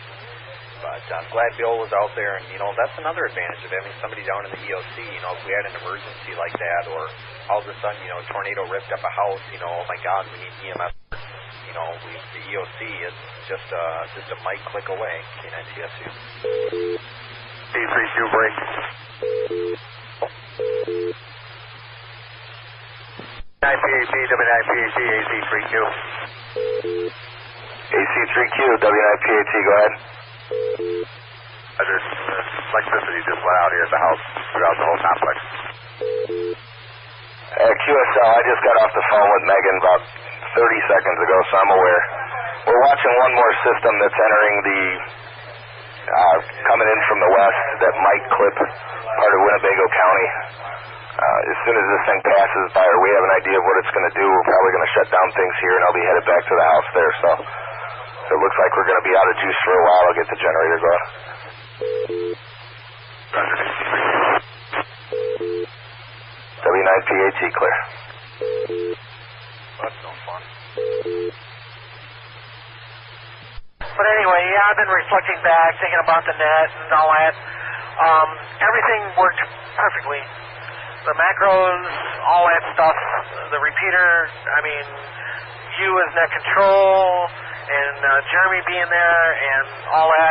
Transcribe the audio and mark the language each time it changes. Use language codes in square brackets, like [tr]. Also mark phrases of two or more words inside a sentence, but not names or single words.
[en] But I'm glad Bill was out there, and, you know, that's another advantage of having somebody down in the EOC. You know, if we had an emergency like that, or all of a sudden, you know, a tornado ripped up a house, you know, oh my God, we need EMS. You know, the EOC is just a mic click away. K9TSU. AC3Q break. W9PAT, W9PAT, AC3Q. AC3Q, W9PAT, go ahead. Electricity just went out here at the house throughout the whole complex. QSL, I just got off the phone with Megan about 30 seconds ago, so I'm aware. We're watching one more system that's entering the, coming in from the west that might clip part of Winnebago County. As soon as this thing passes by, or we have an idea of what it's going to do, we're probably going to shut down things here, and I'll be headed back to the house there. So it looks like we're going to be out of juice for a while. I'll get the generator going. W9PAT clear. That's no fun. But anyway, yeah, I've been reflecting back, thinking about the net and all that. Everything worked perfectly. The macros, all that stuff, the repeater, I mean, you as net control, and Jeremy being there, and all that.